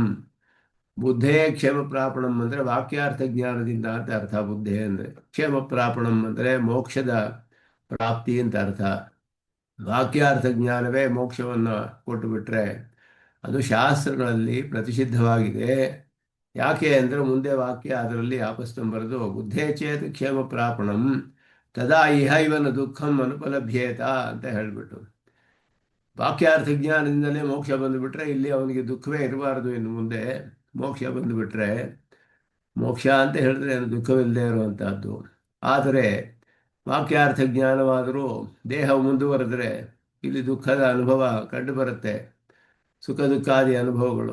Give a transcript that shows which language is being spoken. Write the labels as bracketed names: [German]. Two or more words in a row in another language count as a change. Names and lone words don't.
[Sanskrit] ಬುದ್ಧೇ ಕ್ಷೇಮ ಪ್ರಾಪಣಂ [Kannada] ಅಂದರೆ ವಾಕ್ಯಾರ್ಥ ಜ್ಞಾನದಿಂದ ಅಂತ ಅರ್ಥ. ಬುದ್ಧೇ ಅಂದರೆ [Sanskrit] ಕ್ಷೇಮ ಪ್ರಾಪಣಂ [Kannada] ಅಂದರೆ ಮೋಕ್ಷದ ಪ್ರಾಪ್ತಿ ಅಂತ ಅರ್ಥ. ವಾಕ್ಯಾರ್ಥ ಜ್ಞಾನವೇ ಮೋಕ್ಷವನ್ನು ಕೊಟ್ಟು ಬಿಟ್ರೆ ಅದು ಶಾಸ್ತ್ರಗಳಲ್ಲಿ ಪ್ರತಿಷಿದ್ಧವಾಗಿದೆ. ಯಾಕೆ ಅಂದರೆ ಮುಂದೆ ವಾಕ್ಯ ಅದರಲ್ಲಿ ಆಪಸ್ತಂಬರದು [Sanskrit] ಬುದ್ಧೇ ಚೇತ್ ಕ್ಷೇಮ ಪ್ರಾಪಣಂ ತದಾ ಇಹ ಇವನ ದುಃಖಂ ಅನುಪಲಭ್ಯೇತ [Kannada] ಅಂತ ಹೇಳಿಬಿಟ್ಟು, ವಾಕ್ಯಾರ್ಥ ಜ್ಞಾನದಿಂದಲೇ ಮೋಕ್ಷ ಬಂದುಬಿಟ್ರೆ ಇಲ್ಲಿ ಅವನಿಗೆ ದುಃಖವೇ ಇರಬಾರದು. ಇನ್ನು ಮುಂದೆ ಮೋಕ್ಷ ಬಂದುಬಿಟ್ರೆ, ಮೋಕ್ಷ ಅಂತ ಹೇಳಿದ್ರೆ ದುಃಖವಿಲ್ಲದೆ ಇರುವಂತಹದ್ದು. ಆದರೆ ವಾಕ್ಯಾರ್ಥ ಜ್ಞಾನವಾದರೂ ದೇಹ ಮುಂದುವರೆದರೆ ಇಲ್ಲಿ ದುಃಖದ ಅನುಭವ ಕಂಡು ಬರುತ್ತೆ, ಸುಖ ದುಃಖಾದಿ ಅನುಭವಗಳು.